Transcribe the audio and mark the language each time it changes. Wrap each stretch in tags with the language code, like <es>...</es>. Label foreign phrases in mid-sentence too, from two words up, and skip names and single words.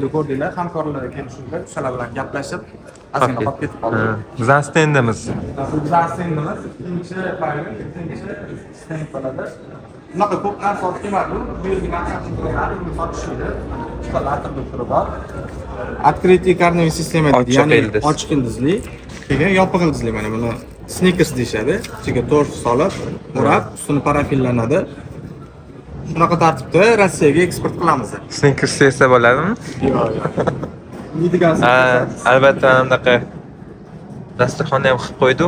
<uz>O'zinglar videoda ko'rdinglar, hamkorlarga kelishuvda shular bilan gaplashib ozgina qolib ketib qoldi. Bizning stendimiz. Bu bizning stendimiz, ikkinchi pavilyon, ikkinchi stend bo'ladi. Bunaqa ko'p narsa olib kelmadi. Bu yerga narsalarni sotishdi. Chiqalarni turib bor.</uz> <ru>Открытый корневой система</ru> <uz>deydi, ya'ni ochiq ildizli, keyin yopiq ildizli, mana buni sneakers deyshadi. Ichiga torf solib, o'rab, ustini parafillanadi. Shunaqa tartibda Rossiyaga eksport qilamiz. Sneakers esa bo'ladimi? Yeydigan albatta bunaqa dasturxonni ham qilib qo'ydi.</uz>